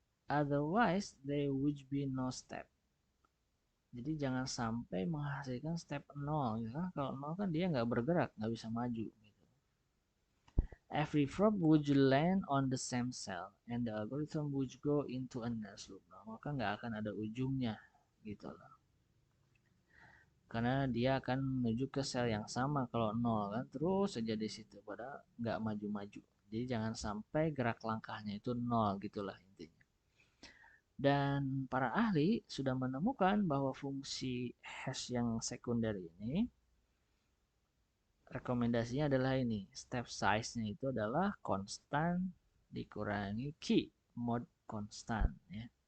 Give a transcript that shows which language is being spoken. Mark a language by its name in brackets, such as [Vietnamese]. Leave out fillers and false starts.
[English] Otherwise, there would be no step. [Indonesian] Jadi jangan sampai menghasilkan step 0. Gitu. Kalau 0 kan dia nggak bergerak, nggak bisa maju. Gitu. [English] Every probe would land on the same cell, and the algorithm would go into a nurse loop. [Indonesian] Nah, maka nggak akan ada ujungnya. Gitu loh. Karena dia akan menuju ke sel yang sama kalau 0 kan, terus saja di situ padahal nggak maju-maju. Jadi jangan sampai gerak langkahnya itu 0, gitulah intinya. Dan para ahli sudah menemukan bahwa fungsi hash yang sekunder ini, rekomendasinya adalah ini, step size-nya itu adalah konstan dikurangi key, mod konstan ya.